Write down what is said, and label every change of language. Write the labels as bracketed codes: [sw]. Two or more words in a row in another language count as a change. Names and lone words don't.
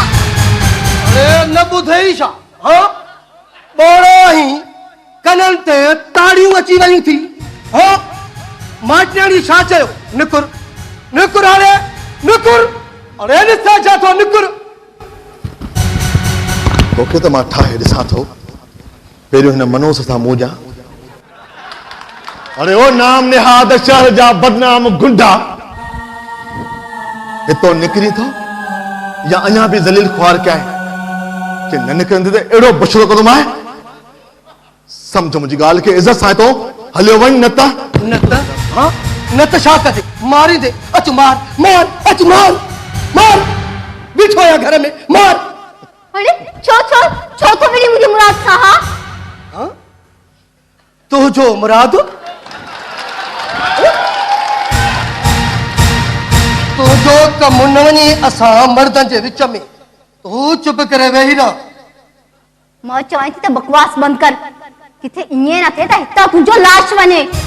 [sd] अरे न ॿुधई छा हाँ ॿोड़ो ही कननि ते ताड़ियूं अची वयूं थी हाँ माटनियाणी छा चयो निकुर हाणे निकुर अरे ॾिसां छा थो निकुर तोखे त मां ठाहे ॾिसां थो पहिरियों हिन मनोस सां मोजा अरे ओ नाम निहाद शहर जा बदनाम गुंडा हितो निकिरी थो या अञा बि ज़लील ख्वार कया कि न निकिरंदे त अहिड़ो बछड़ो कंदो मां सम्झ मुंहिंजी ॻाल्हि खे इज़त सां तो हलियो वञ न त छा कजे मारींदे अच मार बीठो आहियां घर में मार अरे छो तो मेरी मुझे मुराद सा हाँ तुझो मुराद तुझो कम न वञे असां मर्दनि जे विच में तूं चुप करे वेही रह मां चवां थी त बकवास बंद कर किथे ईअं न थिए त हितां तुंहिंजो लाश वञे